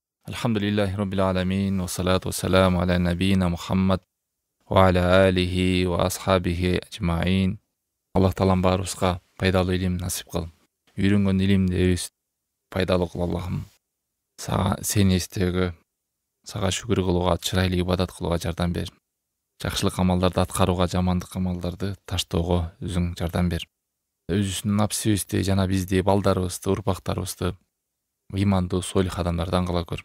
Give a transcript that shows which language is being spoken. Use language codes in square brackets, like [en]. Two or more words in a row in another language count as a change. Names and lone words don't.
[ar] الحمد لله رب العالمين و الصلاة و السلام على نبينا محمد و على آله و أصحابه أجمعين. [ky] Allah talam barыбызга пайдалуу илим насип кыл. Үйрөнгөн илимди пайдалуу кыл Аллахым. Сени эстөөгө, сага шүгүр кылууга, чырайлуу ибадат кылууга жардам бер. Жакшылык амалдарды аткарууга, жамандык амалдарды таштоого өзүң жардам бер. Өзүбүздүн напсибизди жана бизди, балдарыбызды, урпактарыбызды ыймандуу, солих адамдардан кыла көр.